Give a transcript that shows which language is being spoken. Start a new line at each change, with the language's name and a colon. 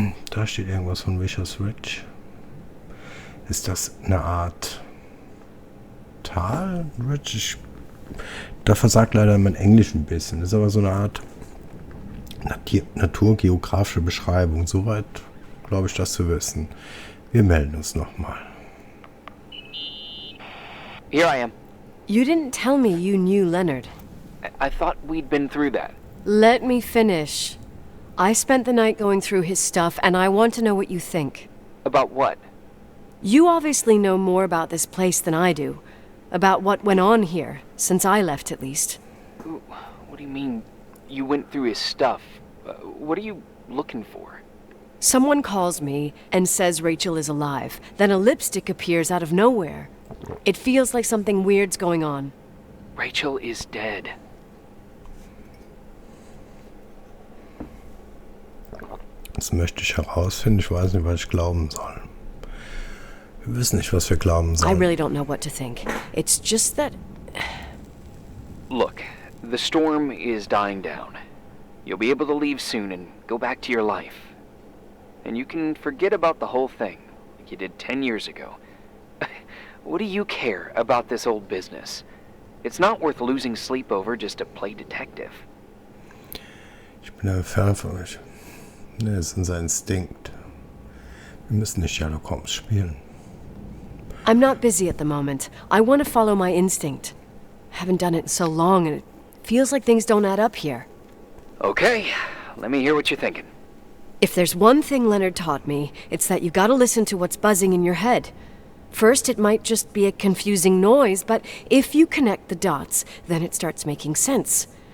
German: Da steht irgendwas von Wishart Ridge. Ist das eine Art Tal? Ridge? Da versagt leider mein Englisch ein bisschen. Das ist aber so eine Art naturgeografische Beschreibung. Soweit glaube ich, das zu wissen. Wir melden uns nochmal.
English: Here I am. You didn't tell me you knew Leonard. I thought we'd been through that. Let me finish. I spent the night going through his stuff, and I want to know what you think. About what? You obviously know more about this place than I do. About what went on here, since I left at least. What do you mean, you went through his stuff? What are you looking for? Someone calls me and says Rachel is alive. Then a lipstick appears out of nowhere. It feels like something weird's going on. Rachel is dead.
German: Das möchte ich herausfinden. Ich weiß nicht, was ich glauben soll. Wir wissen nicht, was wir glauben sollen.
English: I really don't know what to think. It's just that... Look, the storm is dying down. You'll be able to leave soon and go back to your life. And you can forget about the whole thing, like you did 10 years ago. What do you care about this old business? It's not worth losing sleep over just to play detective.
German: Ich bin ein Fan von euch. Ne, es ist unser Instinkt. Wir müssen nicht Sherlock Holmes spielen.
English: I'm not busy at the moment. I want to follow my instinct. Haven't done it in so long, and it feels like things don't add up here. Okay, let me hear what you're thinking. If there's one thing Leonard taught me, it's that you gotta listen to what's buzzing in your head. First, it might just be a confusing noise, but if you connect the dots, then it starts making sense.